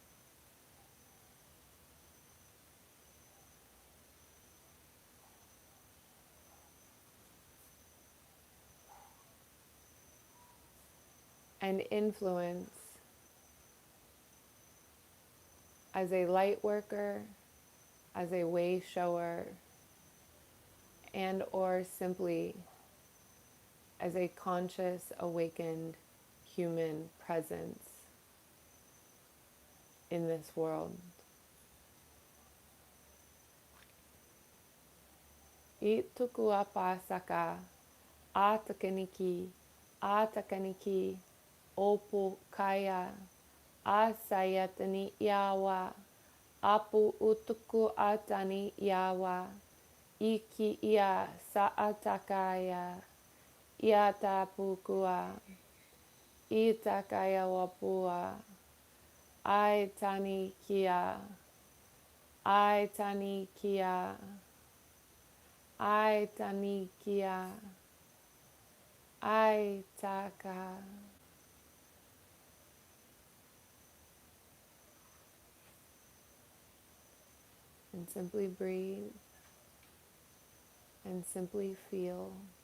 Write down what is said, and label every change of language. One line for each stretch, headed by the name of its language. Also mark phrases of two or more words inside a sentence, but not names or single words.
English: and influence as a light worker, as a way shower, and or simply as a conscious, awakened human presence in this world. Itukuapasaka, atakaniki, opu kaya, asayatani yawa, apu utuku atani yawa, iki ia saatakaya, iatapukua, itakaya wapua, I tani kia. I tani kia. I tani kia. I taka. And simply breathe and simply feel.